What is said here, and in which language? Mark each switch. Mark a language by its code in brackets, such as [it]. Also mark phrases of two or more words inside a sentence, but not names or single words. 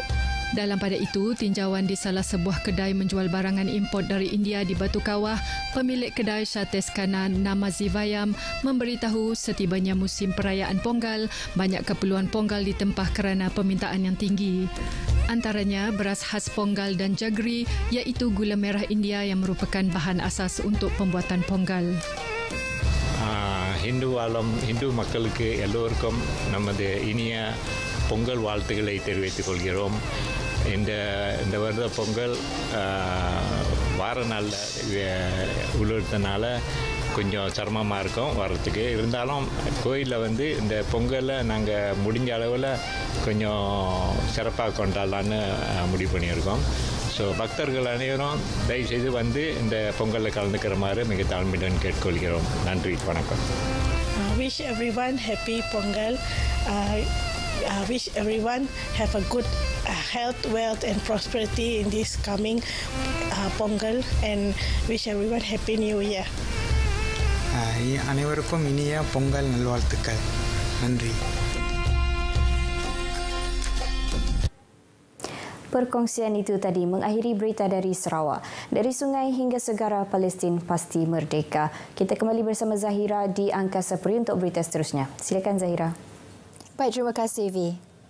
[ms] Dalam pada itu, tinjauan di salah sebuah kedai menjual barangan import dari India di Batu Kawah, pemilik kedai Syates Kanan Namazivayam memberitahu setibanya musim perayaan Ponggal, banyak keperluan Ponggal ditempah kerana permintaan yang tinggi. Antaranya beras khas Ponggal dan jaggery, iaitu gula merah India yang merupakan bahan asas untuk pembuatan Ponggal. [ta] Hindu மக்களுக்கு எல்லோருக்கும் நமது இனிய பொங்கல் வாழ்த்துக்களை தெரிவித்துக் கொள்கிறோம். இந்த வருட பொங்கல் வார நாளில் உள்ளதுனால கொஞ்சம் சிரமமாக இருக்கும் வர்றதுக்கு. இருந்தாலும் கோயிலில் இந்த பொங்கலை நாங்கள் முடிஞ்ச அளவில் கொஞ்சம் சிறப்பாக கொண்டாடலான்னு முடிவு பண்ணியிருக்கோம். ஸோ பக்தர்கள் அனைவரும் தயவுசெய்து இந்த பொங்கலில் கலந்துக்கிறமாறு மிக தாழ்மையுடன் கேட்டுக்கொள்கிறோம். நன்றி, வணக்கம். [en] Wish everyone happy Pongal. Wish everyone have a good health, wealth and prosperity in this coming Pongal, and wish everyone happy New Year. [ta] அனைவருக்கும் இனிய பொங்கல் நல்வாழ்த்துக்கள். நன்றி. [ms] Perkongsian itu tadi mengakhiri berita dari Sarawak. Dari sungai hingga segara, Palestin pasti merdeka. Kita kembali bersama Zahira di Angkasa Peri untuk berita seterusnya. Silakan Zahira. Baik, terima kasih V.